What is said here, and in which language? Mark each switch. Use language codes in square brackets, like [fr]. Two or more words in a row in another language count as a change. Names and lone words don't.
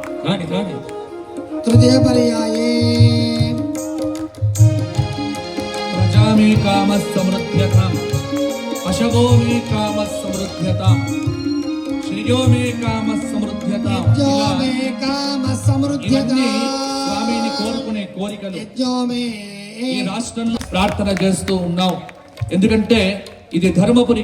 [sa] तृतीय पर्याये प्रजा मे काम समृद्ध्यता अशगो मे काम समृद्ध्यता श्रियो मे काम समृद्ध्यता [te] స్వామిని కోరుకునే కోరికలు ఈ రాష్ట్రంలో ప్రార్థన చేస్తూ ఉన్నాం. ఎందుకంటే ఇది ధర్మపురి